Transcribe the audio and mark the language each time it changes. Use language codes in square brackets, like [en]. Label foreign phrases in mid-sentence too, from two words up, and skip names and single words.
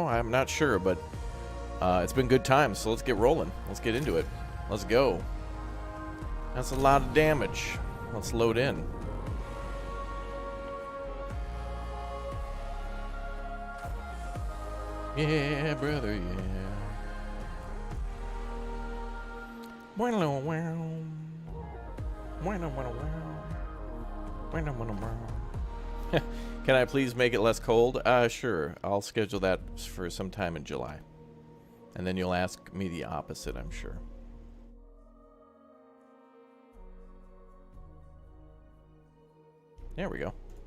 [en] I'm not sure, but it's been good times, so let's get rolling. Let's get into it. Let's go. That's a lot of damage. Let's load in. Yeah, brother, yeah. [es] Bueno, wow. Bueno, bueno, wow. Bueno, bueno, wow. [en] Can I please make it less cold? Sure. I'll schedule that for some time in July. And then you'll ask me the opposite, I'm sure. There we go.